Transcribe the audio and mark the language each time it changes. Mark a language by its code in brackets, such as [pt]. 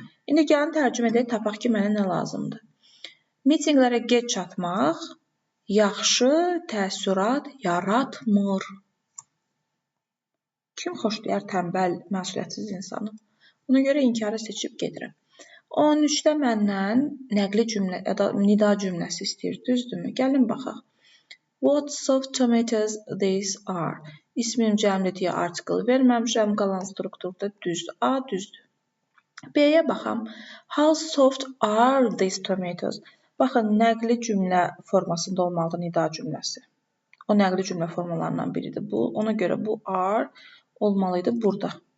[az] İndi gəlin tərcümə edək, tapaq ki, mənə nə lazımdır. Mitinqlərə gec çatmaq yaxşı təəssürat yaratmır. Kim xoşlayar tənbəl, məsuliyyətsiz insanı? Ona görə inkarı seçib gedirəm. 13-də məndən nəqli cümlə ya da nida cümləsi istəyir, düzdürmü? Gəlin baxaq. [en] What soft tomatoes these are? [az] İsmim cəmlidiyə article verməmişəm, qalan strukturda düzdür. A düzdür. B-yə baxam. [en] How soft are these tomatoes? [az] Baxın, nəqli cümlə formasında olmalıdır nida cümləsi. O nəqli cümlə formalarından biridir bu. Ona görə bu are olmalıydı burada.